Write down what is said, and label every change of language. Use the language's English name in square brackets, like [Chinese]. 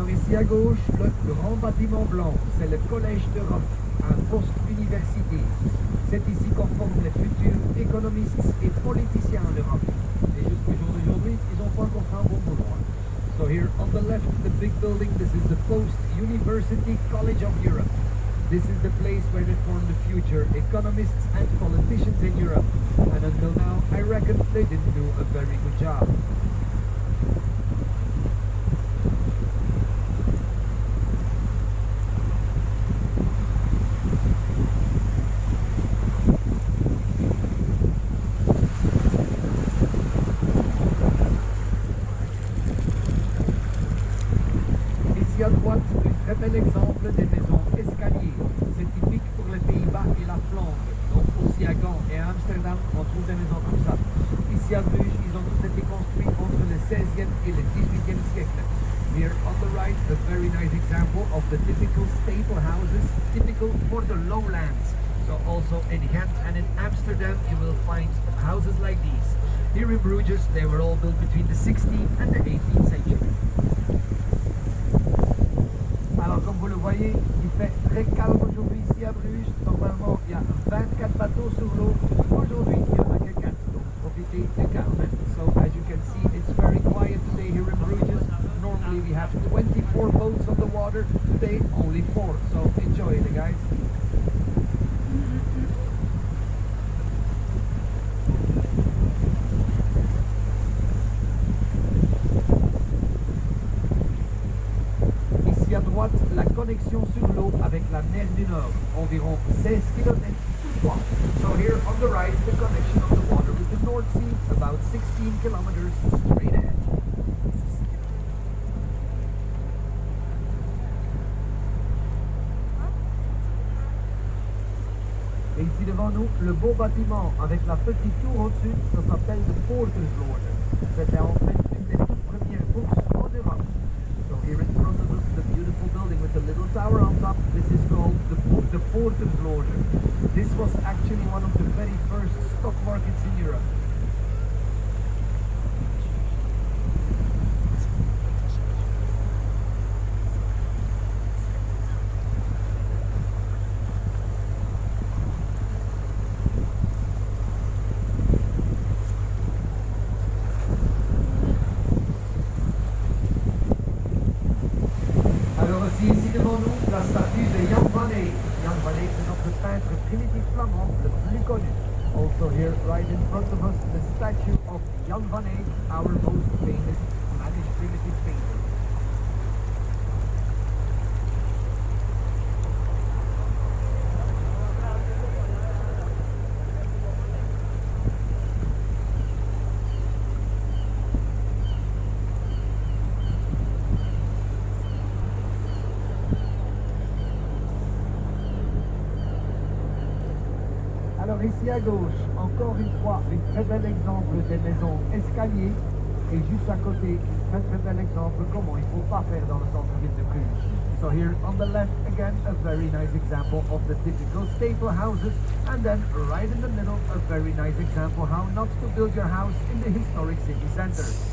[French] Ici à gauche, le grand bâtiment blanc, c'est le Collège d'Europe, un poste université. C'est ici qu'on forme les futurs économistes et politiciens en Europe. Et jusqu'au jour d'aujourd'hui, ils n'ont pas encore fait un bon boulot. [English] So here on the left, the big building, this is the Post-University College of Europe. This is the place where they form the future economists and politicians in Europe. And until now, I reckon they didn't do a very good job. [French] Ici à droite, un très bel exemple des maisons escaliers. C'est typique pour les Pays-Bas et la Flandre. Donc aussi à Gand et à Amsterdam, on trouve des maisons comme ça. Ici à Bruges, ils ont tous été construits entre le 16e et le 18e siècle. [English] Here on the right, a very nice example of the typical staple houses, typical for the lowlands. So also in Ghent and in Amsterdam, you will find houses like these. Here in Bruges, they were all built between the 16th and the 18th century. [French] Alors comme vous le voyez, il fait très calme aujourd'hui ici à Bruges. Normalement, il y a 24 bateaux sur l'eau. Aujourd'hui, il n'y en a que 4. Donc profitez du calme. [English] So as you can see, it's very quiet today here in Bruges. Normally we have 24 boats on the water. Today, only 4. So enjoy it, guys. [French] Ici à droite, la connexion sur l'eau avec la mer du Nord, environ 16 km tout droit. [English] So here on the right, the connection of the water with the North Sea, about 16 kilometers straight ahead. [French] Et ici devant nous, le beau bâtiment avec la petite tour au-dessus, ça s'appelle le Poortersloot. C'était en fait une des toutes premières bourses en Europe. [English] So here in front of us, the beautiful building with the little tower on top, this is called the Poortersloot. This was actually one of the very first stock markets in Europe. [French] Alors aussi ici devant nous, la statue de Jan van Eyck. Jan van Eyck, c'est notre peintre primitif flamand le plus connu. [English] Also here, right in front of us, the statue of Jan van Eyck, our most famous Spanish primitive painter. [French] Alors ici à gauche, encore une fois, un très bel exemple des maisons escaliers. Et juste à côté, un très bel exemple comment il ne faut pas faire dans le centre-ville de Bruges. [English] So here on the left, again, a very nice example of the typical staple houses. And then right in the middle, a very nice example how not to build your house in the historic city center.